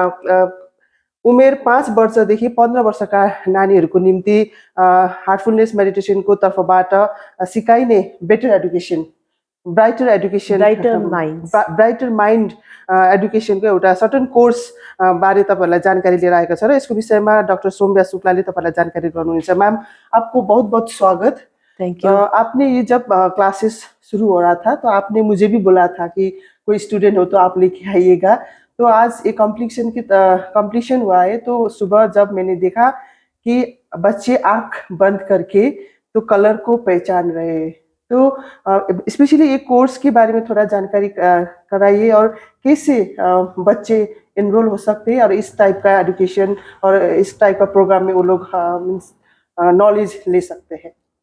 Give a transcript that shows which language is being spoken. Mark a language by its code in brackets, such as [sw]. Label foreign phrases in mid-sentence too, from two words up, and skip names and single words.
[ne] उमेर 5 वर्षदेखि 15 वर्षका नानीहरूको निम्ति हार्टफुलनेस मेडिटेसनको तर्फबाट सिकाइने [en] better education brighter education brighter mind [ne] एडुकेसनको एउटा [en] certain course [ne] बारे तपाईहरुलाई जानकारी लिएर आएको छ र यसको विषयमा डाक्टर सोम्या शुक्लाले तपाईहरुलाई जानकारी गराउनुहुन्छ। [hi] मैम, आपको बहुत बहुत स्वागत। [en] thank you. [hi] आपने ये जब क्लासेस शुरू हो रहा था तो आपने मुझे भी बोला था कि कोई स्टूडेंट हो तो आप लेके आइएगा। तो आज एक कंप्लीशन हुआ है। तो सुबह जब मैंने देखा कि बच्चे आंख बंद करके तो कलर को पहचान रहे हैं, तो स्पेशली ये कोर्स के बारे में थोड़ा जानकारी कराइए और कैसे बच्चे एनरोल हो सकते हैं और इस टाइप का एजुकेशन और इस टाइप का प्रोग्राम में वो लोग नॉलेज ले सकते हैं।